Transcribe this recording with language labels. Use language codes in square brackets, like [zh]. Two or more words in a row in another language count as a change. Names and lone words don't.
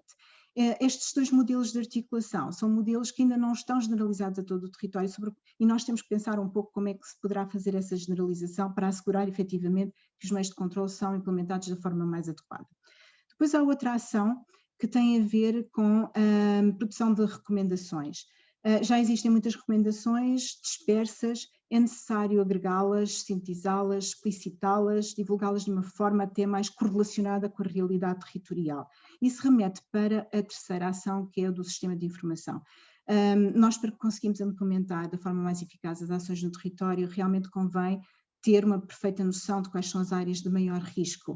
[pt] Estes 2 modelos de articulação são modelos que ainda não estão generalizados a todo o território e nós temos que pensar um pouco como é que se poderá fazer essa generalização para assegurar efetivamente que os meios de controle são implementados da forma mais adequada. Depois há outra ação que tem a ver com a produção de recomendações. Já existem muitas recomendações dispersas, é necessário agregá-las, sintetizá-las, explicitá-las, divulgá-las de uma forma até mais correlacionada com a realidade territorial. Isso remete para a terceira ação, que é a do sistema de informação. Nós, para que conseguimos implementar da forma mais eficaz as ações no território, realmente convém ter uma perfeita noção de quais são as áreas de maior risco.